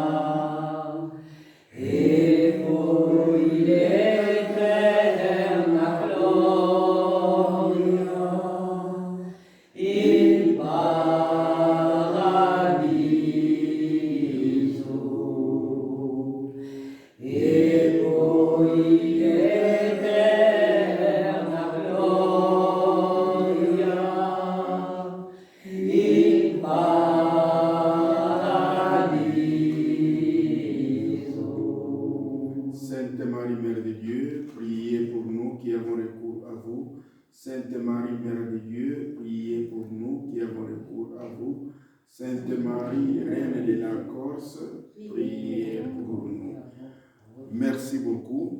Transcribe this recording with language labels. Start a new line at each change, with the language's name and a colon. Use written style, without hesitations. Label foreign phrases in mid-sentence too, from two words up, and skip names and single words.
Italian: e poi l'eterna gloria, il paradiso, e poi l'eterna gloria, il paradiso.
French: Sainte Marie, Mère de Dieu, priez pour nous qui avons recours à vous. Sainte Marie, Mère de Dieu, priez pour nous qui avons recours à vous. Sainte Marie, Reine de la Corse, priez pour nous. Merci beaucoup.